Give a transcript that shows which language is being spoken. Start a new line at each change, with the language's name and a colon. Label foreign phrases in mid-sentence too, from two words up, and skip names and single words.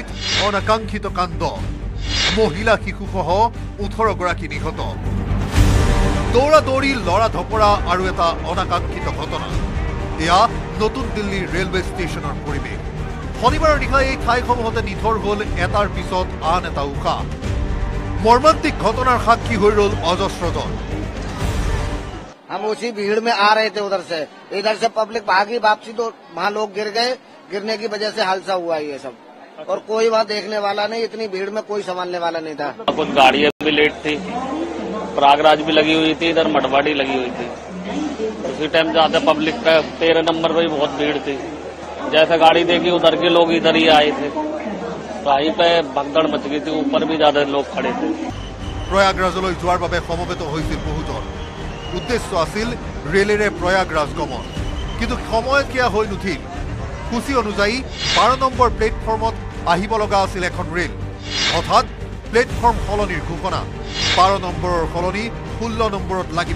Assamese: অনাকাংক্ষিত কাণ্ড মহিলা শিশুসহ 18 গৰাকী নিহত দৌৰা-দৌৰি লৰা ধপৰা আৰু এটা অনাকাংক্ষিত ঘটনা এয়া নতুন দিল্লীৰ ৰেলৱে ষ্টেচনৰ পৰিৱেশ শনিবাৰৰ নিশা এই ঠাইসমূহতে নিথৰ হ'ল এটাৰ পিছত আন এটা উশাহ মৰ্মান্তিক ঘটনাৰ সাক্ষী হৈ ৰ'ল অজস্ৰজন
Hindi: हम उसी भीड़ में आ रहे थे इधर से पब्लिक भागी वापसी तो वहाँ लोग गिर गए गिरने की वजह से हादसा हुआ ये सब और कोई वहाँ देखने वाला नहीं इतनी भीड़ में कोई संभालने वाला नहीं था कुछ गाड़ियाँ भी लेट थी प्रयागराज भी लगी हुई थी इधर मटवाड़ी लगी हुई थी उसी टाइम जाते पब्लिक का 13 नंबर पर भी बहुत भीड़ थी जैसे गाड़ी देखी उधर के लोग इधर ही आए थे तो वहीं पे भगदड़ मच गई थी ऊपर भी ज्यादा लोग खड़े थे
Assamese: প্ৰয়াগৰাজলৈ যোৱাৰ বাবে সমবেত হৈছিল বহুজন উদ্দেশ্য আছিল ৰেলেৰে প্ৰয়াগৰাজ গমন কিন্তু সময় কিয়া হৈ নুঠিল সূচী অনুযায়ী 12 নম্বৰ প্লেটফৰ্মত আহিব লগা আছিল এখন ৰেল হঠাৎ প্লেটফৰ্ম সলনিৰ ঘোষণা 12 নম্বৰৰ সলনি 16 নম্বৰত লাগিব